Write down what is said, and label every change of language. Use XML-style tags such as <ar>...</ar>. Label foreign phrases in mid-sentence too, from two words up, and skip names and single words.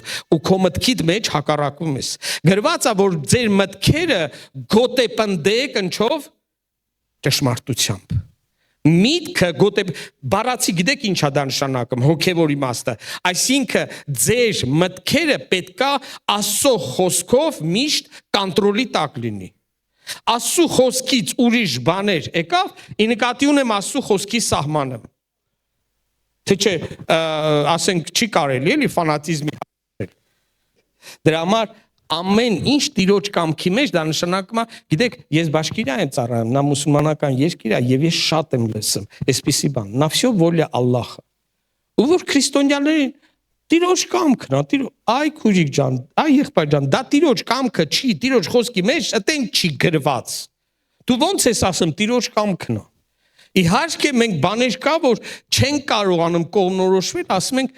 <hy>ու քո մտքիդ մեջ հակառակում ես։ Գրված է, որ ձեր մտքերը գոտեպնդեք ընչով ճշմարտությամբ։ Միտքը բառացի գիտեք ինչա դա նշանակում, հոգևոր իմաստը։ Այսինքն ձեր մտքերը պետքա Աստծո խոսքով միշտ կոնտրոլի տակ լինի։ Աստծո խոսքից ուրիշ բաներ եկավ, ի նկատի ունեմ Աստծո խոսքի սահմանը։ Թե չէ, ասենք չի կարելի էլի ֆանատիզմի հասնել։ Դրա համար ամեն ինչ Տիրոջ կամքի մեջ դա նշանակում է, գիտեք, ես Բաշկիրիա եմ ծառայում, նա մուսուլմանական երկիր է եւ ես շատ եմ լսում, այսպիսի բան,</hy> <ru>на всё воля</ru> <hy>Ալլահը։ Ու որ քրիստոնյաներին Տիրոջ կամքն է, այ քուրիկ ջան, այ եղբայր ջան, դա Տիրոջ կամքը չի, Տիրոջ խոսքի մեջ այդենք չի գրված։ Դու ոնց ես ասում Տիրոջ կամքն է։ Իհարկե մենք բաներ կա, որ չենք կարողանում կողմնորոշվել, ասում ենք</hy>